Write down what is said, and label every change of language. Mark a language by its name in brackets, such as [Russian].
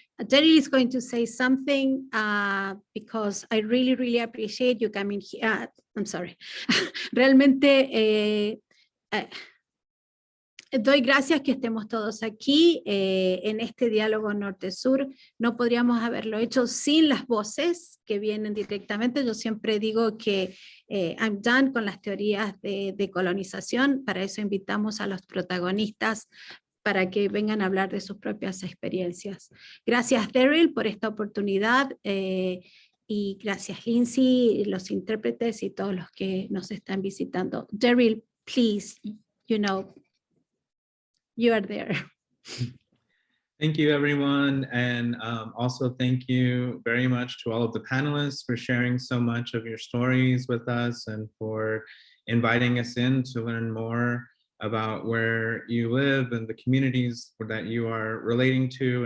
[English] Daryl is going to say something because I really, really appreciate you coming here. I'm sorry. [Spanish] Realmente doy gracias que estemos todos aquí en este diálogo norte-sur. No podríamos haberlo hecho sin las voces que vienen directamente. Yo siempre digo que [English] I'm done [Spanish] con las teorías de colonización. Para eso invitamos a los protagonistas para que vengan a hablar de sus propias experiencias. Gracias, Daryl, por esta oportunidad y gracias, Lindsay, los intérpretes y todos los que nos están visitando. [English] Daryl, please, you are there. Thank you, everyone. And also thank you very much to all of the panelists for sharing so much of your stories with us and for inviting us in to learn more about where you live and the communities that you are relating to.